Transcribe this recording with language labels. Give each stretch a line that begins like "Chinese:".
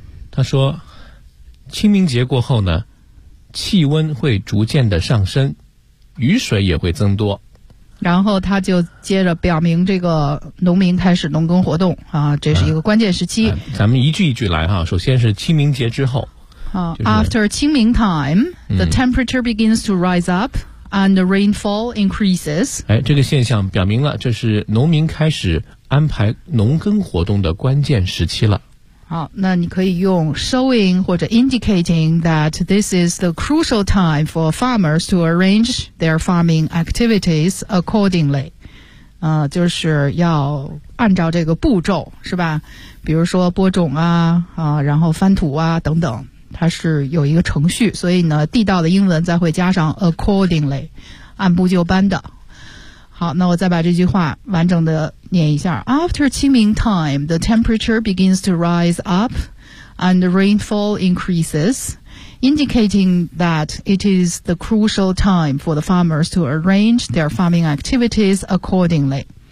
Chinese: 他说，清明节过后呢，气温会逐渐的上升，雨水也会增多。然后他就接着表明这个农民开始农耕活动啊，这是一个关键时期。咱们一句一句来哈，首先是清明节之后。
English: After 清明 time, the temperature begins to rise up and the rainfall increases.
Chinese: 哎，这个现象表明了这是农民开始安排农耕活动的关键时期了。好，那你可以用
English: showing
Chinese: 或者
English: indicating that this is the crucial time for farmers to arrange their farming activities accordingly.
Chinese: 就是要按照这个步骤，是吧？比如说播种啊，然后翻土啊，等等。它是有一个程序，所以呢，地道的英文再会加上 accordingly， 按部就班的。好，那我再把这句话完整的念一下。
English: After 清明 time, the temperature begins to rise up and the rainfall increases, indicating that it is the crucial time for the farmers to arrange their farming activities accordingly。